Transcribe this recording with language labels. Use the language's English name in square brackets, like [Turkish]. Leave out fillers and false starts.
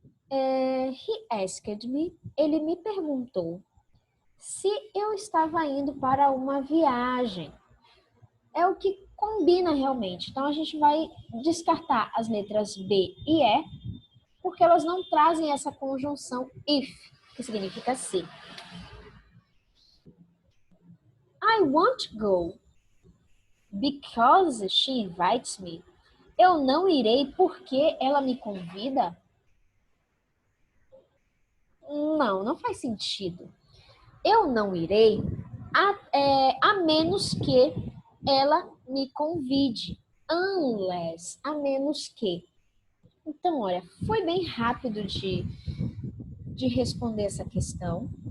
[English] He asked me. [Portuguese] Ele me perguntou se eu estava indo para uma viagem. É o que combina realmente. Então, a gente vai descartar as letras B e E, porque elas não trazem essa conjunção if, que significa se. [English] I won't go because she invites me. [Portuguese] Eu não irei porque ela me convida? Não faz sentido. Eu não irei a menos que ela me convide. Unless, a menos que. Então, olha, foi bem rápido de responder essa questão.